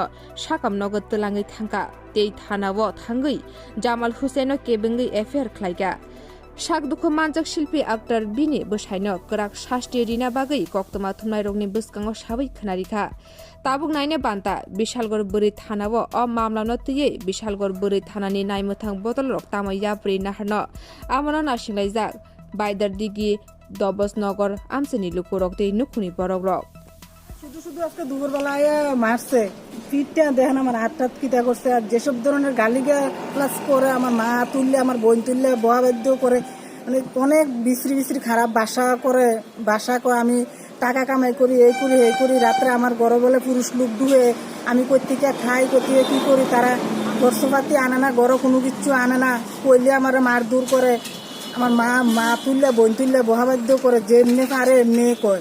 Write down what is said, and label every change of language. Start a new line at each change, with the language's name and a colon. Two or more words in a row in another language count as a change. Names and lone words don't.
Kok Borok: साकाम नगद तलाङै थांका ते थानाव थांगै जामाल हुसेनो केबंगै FIR खलाइगा साक दुख मानजक शिल्पी आक्टर बिनि बसायनो कराक शास्त्रीय रिना बागै कक्तमा थुमनाय रगनि बसकाङाव साबै खोनारिखा ताबुक नायने बान्ता बिशालगढ़ बोरै थानाव अ मामलानो तयै बिशालगढ़ बोरै थानानि नायमोथां बदल रक तामा याब्रै नाहरनो आमनो नासिंलायजाक बायदार दिगि दबस नगर आमसेनि लुकुरक दै नुखुनि बरक रक
Bangla: শুধু শুধু আজকে দুপুরবেলায় মারছে পিঠটা দেখেন আমার হাত কিটা করছে আর যেসব ধরনের গালিগা প্লাস করে আমার মা তুললে আমার বোন তুললে বহা বাধ্য করে মানে অনেক বিশ্রী খারাপ বাসা করে আমি টাকা কামাই করি এই করি রাত্রে আমার ঘরে বলে পুরুষ লোক ডুবে আমি কোথেকে খাই কোথেকে কি করি তারা বর্ষপাতি আনে না ঘরে কোনো কিছু আনে না কইলে আমার মার দূর করে আমার মা তুললে বোন তুললে বহা বাধ্য করে যেমনি পারে এমনি কয়